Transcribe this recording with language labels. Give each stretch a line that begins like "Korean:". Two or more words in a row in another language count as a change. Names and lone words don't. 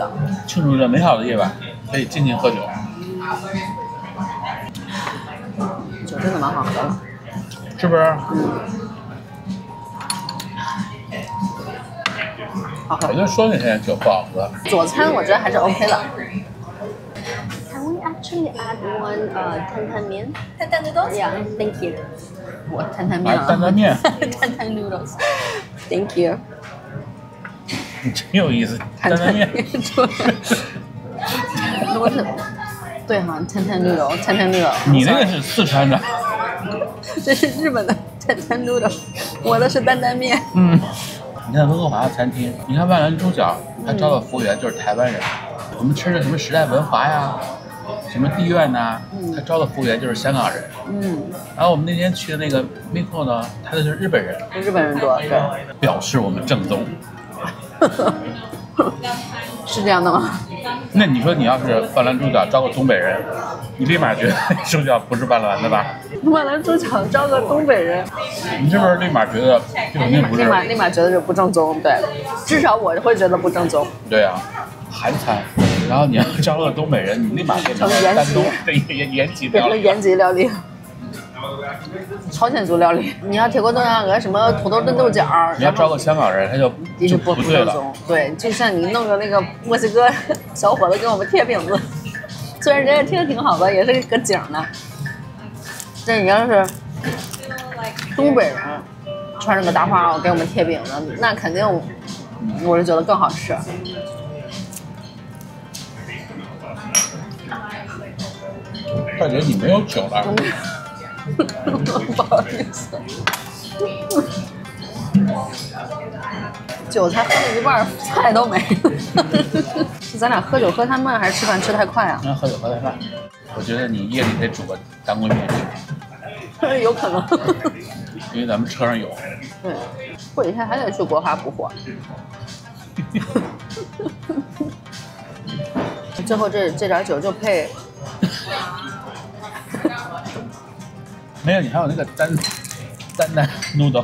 Chinese: 庆祝这美好的夜晚，可以尽情喝酒。酒真的蛮好喝的，是不是？好喝我。就说那些酒不好喝。佐餐我觉得还是 OK 的。
English: Can we actually add one
Chinese: 担担面？
English: 担担 noodles? Yeah, thank you.
Chinese: 我担担面啊，担担面
English: 担担 noodles. Thank you.
Chinese: 你真有意思，担担面。我是对哈，担担 noodle， 担担 noodle。你那个是四川的。这是日本的担担 noodle， 我的是担担面。嗯。你看温哥华的餐厅，你看万岚猪脚，他招的服务员就是台湾人。我们吃的什么时代文华呀，什么地苑呐，他招的服务员就是香港人。嗯。然后我们那天去的那个 Miko 呢，他的就是日本人。日本人多，对。表示我们正宗。是这樣的嗎？那你說你要是萬岚豬腳招個東北人，你立馬覺得豬腳不是萬岚的吧？萬岚豬腳招個東北人，你是不是立馬覺得這肯定不是？立馬覺得這不正宗，對，至少我會覺得不正宗。對啊，韓餐，然後你要招個東北人，你立馬變成山東的延吉料理，變成延吉料理。朝鮮族料理，你要鐵鍋燉鴨鵝，什麼土豆燉豆角，你要招個香港人，他就不對了。對，就像你弄個那個墨西哥小伙子給我們貼餅子，雖然人家貼的挺好的，也是個景呢。但你要是東北人穿着個大花襖給我們貼餅子，那肯定我是覺得更好吃。大姐，你沒有酒了。不好意思，酒才喝了一半，菜都沒了。是咱倆喝酒喝太慢，還是吃飯吃太快啊？喝酒喝太慢。我覺得你夜裡得煮個當歸麵吃。有可能。因為咱們車上有。對，過幾天還得去國華補貨。最後這點酒就配。沒有，你還有那個擔擔 noodle。